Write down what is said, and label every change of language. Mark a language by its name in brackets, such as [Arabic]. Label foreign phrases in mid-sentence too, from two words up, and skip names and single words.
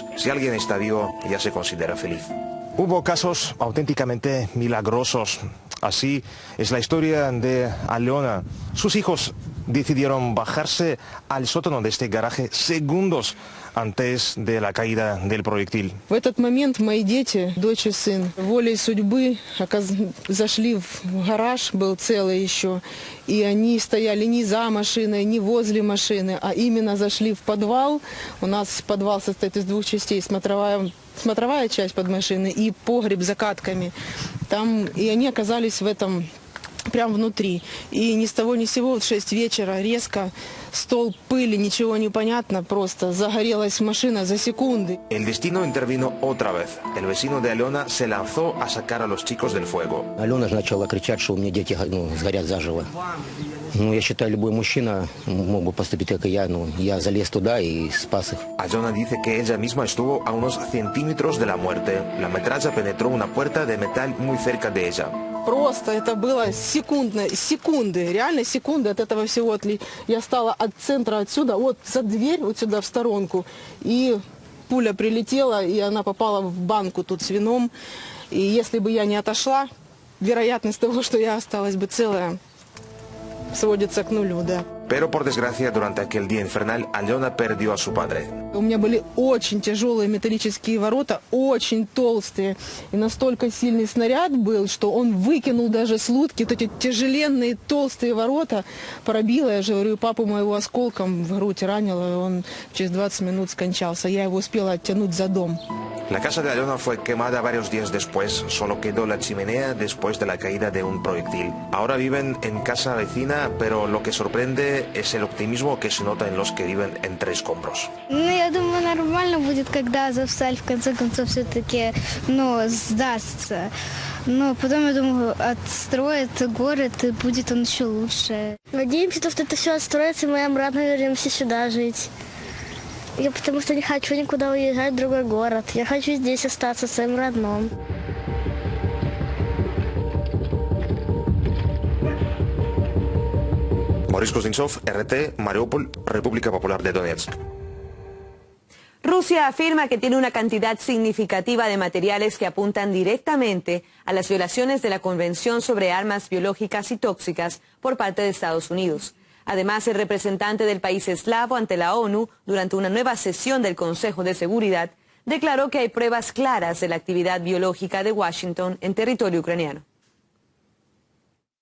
[Spanish] Si alguien está vivo, ya se considera feliz. Hubo casos auténticamente milagrosos. Así es la historia de Aliona. Sus hijos decidieron bajarse al sótano de este garaje segundos antes de la caída del proyectil. [Russian] В этот момент мои дети, дочь и сын, волей судьбы зашли в гараж, был целый еще, и они стояли не за машиной, не возле машины, а именно зашли в подвал. У нас подвал состоит из 2 частей, смотровая часть под машиной и погреб за катками. Там, и они оказались в этом прямо внутри. И ни с того ни с сего, в 6 вечера резко столб пыли, ничего не понятно, просто загорелась машина за секунды. [Spanish] El destino intervino otra vez. El vecino de Aliona se lanzó a sacar a los chicos del fuego. [Russian] Aliona начала кричать, что у меня дети сгорят заживо. Я считаю, любой мужчина мог бы поступить, как и я. Я залез туда и спас их. [Spanish] Aliona dice que ella misma estuvo a unos centímetros de la muerte. La metralla penetró una puerta de metal muy cerca de ella. [Russian] Просто это было секунды, реально секунды от этого всего. Я стала от центра отсюда, вот за дверь, вот сюда в сторонку, и пуля прилетела, и она попала в банку тут с вином. И если бы я не отошла, вероятность того, что я осталась бы целая, сводится к нулю, да. [Spanish] Pero por desgracia, durante aquel día infernal, Aliona perdió a su padre. [Russian] У меня были очень тяжелые металлические ворота, очень толстые. И настолько сильный снаряд был, что он выкинул даже с лодки вот эти тяжеленные толстые ворота. Пробило, я же говорю, папу моего осколком в грудь ранило, и он через 20 минут скончался. Я его успела оттянуть за дом. [Spanish] La casa de Aliona fue quemada varios días después. Solo quedó la chimenea después de la caída de un proyectil. Ahora viven en casa vecina, pero lo que sorprende es el optimismo que se nota en los que viven entre escombros. [Russian] Я думаю, нормально будет, когда Азовсталь в конце концов все-таки, сдастся. Но потом, я думаю, отстроят город, и будет он еще лучше. Надеемся, что это все отстроится, и мы обратно вернемся сюда жить. Я потому что не хочу никуда уезжать в другой город. Я хочу здесь остаться, в своем родном. [Spanish] Boris Kuznetsov, RT, Mariupol, República Popular de Donetsk. Rusia afirma que tiene una cantidad significativa de materiales que apuntan directamente a las violaciones de la Convención sobre Armas Biológicas y Tóxicas por parte de Estados Unidos. Además, el representante del país eslavo ante la ONU, durante una nueva sesión del Consejo de Seguridad, declaró que hay pruebas claras de la actividad biológica de Washington en territorio ucraniano.